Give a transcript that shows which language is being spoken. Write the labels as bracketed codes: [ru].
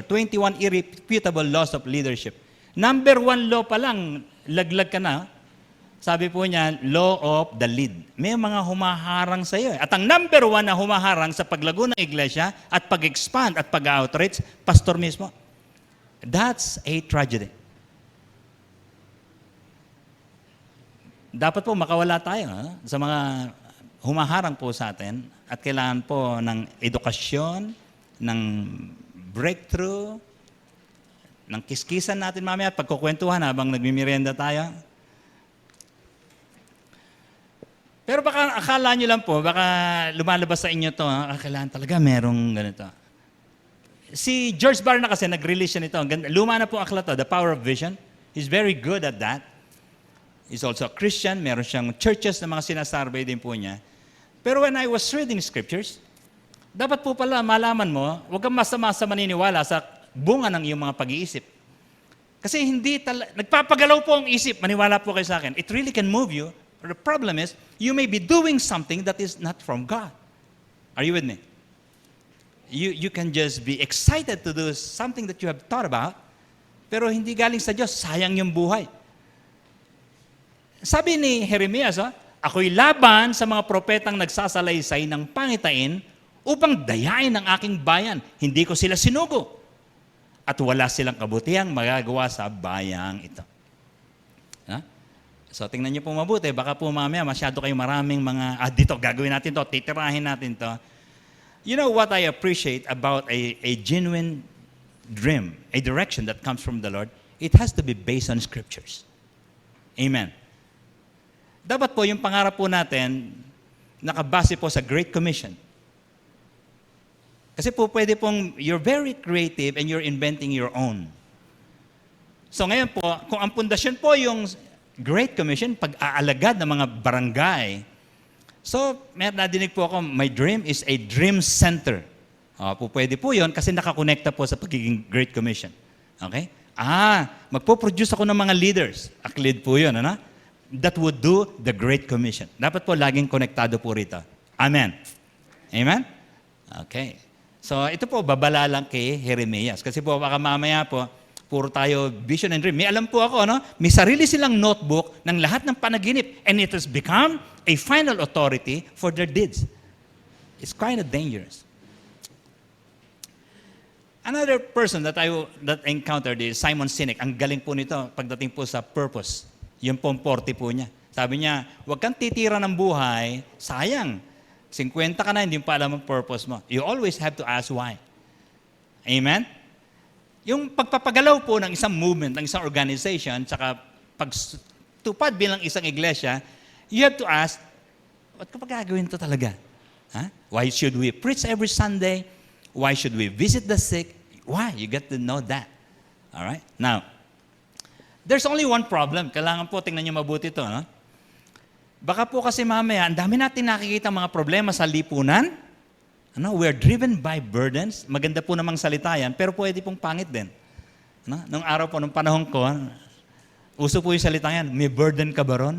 [en] 21 Irrefutable Laws of Leadership. Number 1 law [tl] pa lang, laglag ka na. Sabi po niya, law of the lead. May mga humaharang sa iyo. At ang number 1 na humaharang sa paglago ng iglesia at pag-expand at pag-outreach, pastor mismo. [en] That's a tragedy. [tl] Dapat po makawala tayo sa mga humaharang po sa atin at kailangan po ng edukasyon, ng breakthrough, ng kiskisan natin mamaya at pagkukwentuhan habang nagmimerienda tayo. Pero baka akala nyo lang po, baka lumalabas sa inyo to, kailangan talaga merong ganito. Si George Barna kasi nag-release siya nito. Luma na po akla to, The Power of Vision. [en] He's very good at that. He's also a Christian. [tl] Meron siyang churches na mga sinasarbay din po niya. Pero [en] when I was reading scriptures, [tl] dapat po pala malaman mo, huwag kang masa-masa maniniwala sa bunga ng iyong mga pag-iisip. Kasi nagpapagalaw po ang isip, maniwala po kayo sa akin. [en] It really can move you. The problem is, you may be doing something that is not from God. Are you with me? You can just be excited to do something that you have thought about, [tl] pero hindi galing sa Diyos, sayang yung buhay. Sabi ni Jeremias, ako'y laban sa mga propetang nagsasalaysay ng pangitain upang dayain ang aking bayan. Hindi ko sila sinugo. At wala silang kabutihang magagawa sa bayang ito. So tingnan niyo po mabuti, baka po mamaya masyado kayong maraming mga, dito, gagawin natin to, titirahin natin to. [en] You know what I appreciate about a genuine dream, a direction that comes from the Lord? It has to be based on scriptures. [tl] Amen. Dapat po yung pangarap po natin, nakabase po sa Great Commission. Kasi po pwede pong, [en] you're very creative and you're inventing your own. [tl] So ngayon po, kung ang pundasyon po yung Great Commission, pag-aalagad ng mga barangay. [en] So, [tl] may nadinig po ako, [en] my dream is a dream center. [tl] Pwede po yun kasi nakakonekta po sa pagiging Great Commission. Okay? Magpo-produce ako ng mga leaders. Aklid po yun, ano? [en] That would do the Great Commission. [tl] Dapat po laging konektado po rito. Amen. Amen? Okay. So, ito po, babala lang kay Jeremias. Kasi po, baka mamaya po, puro tayo vision and dream. May alam po ako, may sarili silang notebook ng lahat ng panaginip and [en] it has become a final authority for their deeds. It's kind of dangerous. Another person that I encountered is Simon Sinek. [tl] Ang galing po nito pagdating po sa purpose. Yung pong 40 po niya. Sabi niya, huwag kang titira ng buhay, sayang. 50 ka na, hindi pa alam ang purpose mo. [en] You always have to ask why. Amen? [tl] Yung pagpapagalaw po ng isang movement, ng isang organization, saka pagtupad bilang isang iglesia, [en] you have to ask, [tl] ba't ka pa gagawin ito talaga? [en] Why should we preach every Sunday? Why should we visit the sick? Why? You get to know that. All right? Now, there's only one problem. [tl] Kailangan po, tingnan niyo mabuti ito. Baka po kasi mamaya, ang dami natin nakikita mga problema sa lipunan. [en] We're driven by burdens. [tl] Maganda po namang salita yan, pero pwede pong pangit din. Nung araw po, nung panahon ko, uso po yung salita yan, may burden ka ba ron?